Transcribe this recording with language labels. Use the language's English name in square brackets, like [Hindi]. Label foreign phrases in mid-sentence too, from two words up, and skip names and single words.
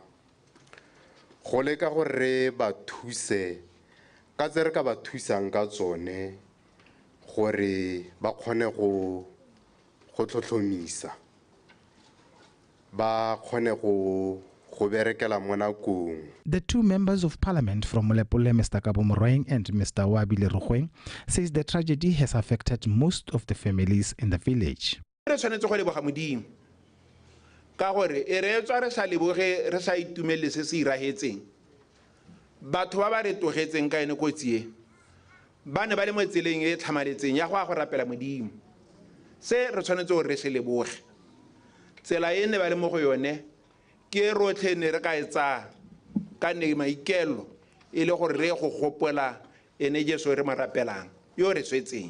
[Tswana] go leka gore ba thuse ka tse re ka ba thusang ka tsone gore ba kgone go tlhotlhomisa ba kgone go go berekela mo nakong. [English] The two members of parliament from Molepole, Mr. Kabo Moroeng and Mr. Wabile Rogweng, says the tragedy has affected most of the families in the village. [Tswana] Re tshwanetse go leboga Modimo ka gore e re tswa re sa leboge re sa itumelle se se iragetseng. Batho ba ba re togetseng ka ene kotsi e ba ne ba le mo tseleng e tlhamaletseng ya go rapela Modimo. Se re tshwanetse gore re se leboge. Tsela e ne ba le mo go yone ke rotlhe ne re ka etsa ka ne maikelo e le gore re go gopola ene Jesu re marapelang yo re swetseng.